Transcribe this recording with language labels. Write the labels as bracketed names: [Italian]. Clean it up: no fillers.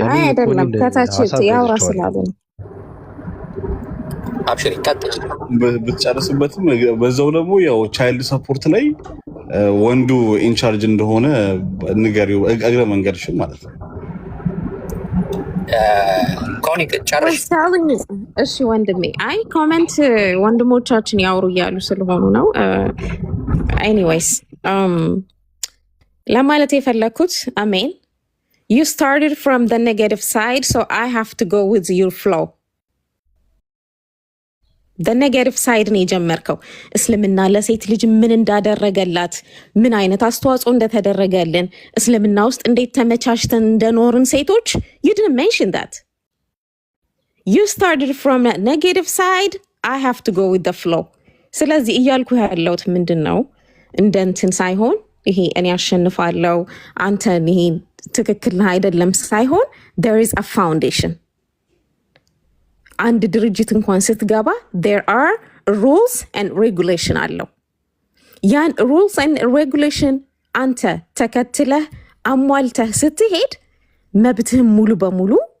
[Amharic] አይደለም ከታች ያወራ ስላሉ አብሽሪ ቀጥል ብትጨርስበትም በዛው ደግሞ ያው ቻይልድ ሰፖርት ላይ ወንዱ ኢንቻርጅ እንደሆነ ንገሪው እግረ መንገድሽም ማለት ነው። ኮኒክ ጨርሽ። እሺ ወንድሜ፣ አይ ኮሜንት ወንድሞቻችን ያወሩ እያሉ ስለሆኑ ነው። ኤኒዌይስ ለማለት የፈለኩት አሜን [English] you started from the negative side so I have to go with your flow. the negative side [Amharic] ነው የጀመርከው። እስልምና ለሴት ልጅ ምን እንዳደረገላት ምን አይነት አስተዋጽኦ እንደተደረገልን እስልምና ውስጥ እንዴት ተመቻችተን እንደኖርን ሴቶች [English] you didn't mention that. you started from a negative side I have to go with the flow. [Amharic] ስለዚህ እያልኩ ያለሁት ምንድነው እንደንትን ሳይሆን ይሄ እኔ አሸንፋለሁ አንተ ይሄ ትክክል አይደለም ሳይሆን [English] there is a foundation. [Amharic] አንድ ድርጅት እንኳን ስትገባ [English] there are rules and regulation [Amharic] አለው። ያን [English] rules and regulation [Amharic] አንተ ተከትለህ አሟልተህ ስትሄድ መብትህን ሙሉ በሙሉ